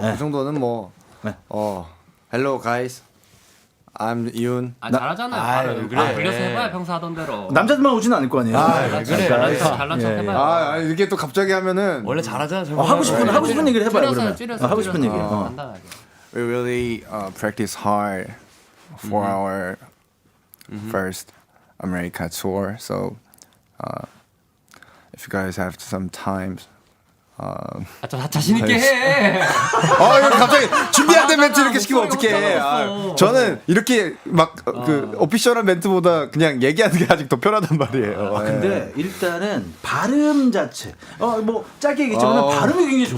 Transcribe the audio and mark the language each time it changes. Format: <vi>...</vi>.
<ko>그 정도는 뭐 네.</ko> <en>Hello guys, I'm Yoon.</en> <ko>잘하잖아요. 아유, 그래. 불려서 해봐요, 평소 하던 대로. 남자들만 오지는 않을 거 아니에요. 그래. 잘난 척 해봐요. 이게 또 갑자기 하면은 원래 잘하잖아. 정말. 하고 싶은 얘기를 해봐요. 그러면. 줄여서 하고 싶은 얘기. 간단하게.</ko> <en>we really practice hard for our first America tour. So if you guys have some time.</en> <ko>자신 있게 해. 이거 갑자기 준비한 데 멘트 이렇게 시키면 목소리가 어떡해. 못 잡았어. 저는 이렇게 막 그 오피셜한 멘트보다 그냥 얘기하는 게 아직 더 편하단 말이에요. 근데 일단은 발음 자체 뭐 짧게 얘기했지만 발음이 굉장히 좋다.</ko>